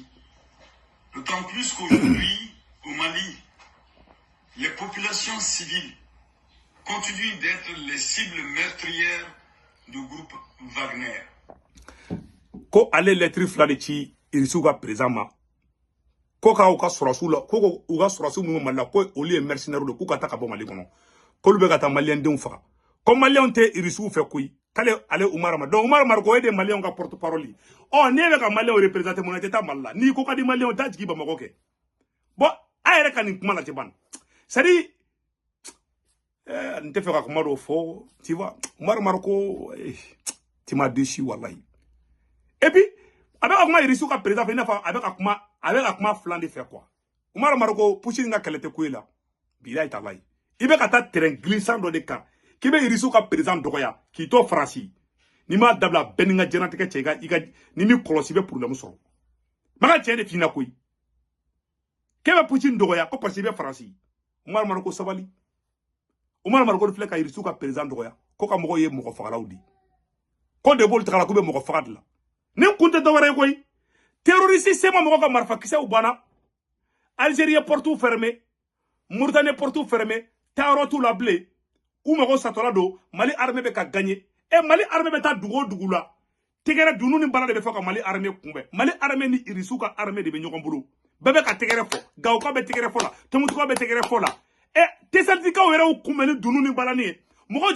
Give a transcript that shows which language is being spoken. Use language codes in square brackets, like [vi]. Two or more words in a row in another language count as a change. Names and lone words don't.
[fr] D'autant plus qu'aujourd'hui, au Mali, les populations civiles continuent d'être les cibles meurtrières du groupe Wagner. [bm] ko ale lettre fila de ci Irisu ka président ma ko ka u ka sɔrɔsiw la ko u ka sɔrɔsiw minnu Mali la ko olu ye mercenaires de k'u ka taa ka bɔ Mali kɔnɔ k'olu bɛ ka taa malien denw faga ko malien tɛ Irisuw fɛ koyi k'ale ale Umar ma donc Umar Mariko e de malien ka porte parole ne bɛ ka malien représenter mun na tɛ taa Mali la n'i ko ka di malien t'a jigi Bamakɔ kɛ bon a yɛrɛ ka nin kuma la tɛ ban [fr] c'est à dire [bm] n tɛ fɛ ka kuma dɔ fɔ [fr] tu vois Umar Mariko tu m'as déçu [bm] wallahi [fr] et puis avec [bm] kuma Irisuw ka président fɛ i n'a fɔ a bɛ ka kuma filan de fɛ quoi Umar Mariko Poutine ka kɛlɛ tɛ ko ye la [ar] بالله تالله [bm] i bɛ ka taa [fr] terrain glissant [bm] dɔ de kan k'i bɛ Irisuw ka président dɔgɔya k'i to Faransi n'i m'a dabila bɛɛ ni ka diɲɛlatigɛ cɛ i ka ni m'i kɔlɔsi i bɛ problème sɔrɔ maka tiɲɛ de f'i ɲɛna koyi k'e bɛ Poutine dɔgɔya ko [fr] parce que [bm] i bɛ Faransi Umar Mariko sabali Umar Mariko filɛ ka Irisuw ka président dɔgɔya ko ka mɔgɔw ye mɔgɔ fagalaw di ko de b'olu tagala k'u bɛ mɔgɔ faga de la ni kun tɛ dɔwɛrɛ ye koyi terroriste sema mɔgɔ ka marifa kisɛw banna Algérie ye [fr] portes fermées [bm] Mauritanie [fr] portes fermées [bm] taayɔrɔ t'u la bilen u mago satɔla don Mali armée bɛ ka gagner Mali armée bɛ taa dugu o dugu la tɛgɛrɛ dunu ni bala de bɛ fɔ ka Mali armée kunbɛn Mali armée ni Irisuw ka armée de bɛ ɲɔgɔn bolo bɛɛ bɛ ka tɛgɛrɛ fɔ Gawoka bɛ tɛgɛrɛ fɔ la Tombouctou bɛ tɛgɛrɛ fɔ la Tessaltikaw yɛrɛ y'u kunbɛn ni dunu ni balani ye mɔgɔ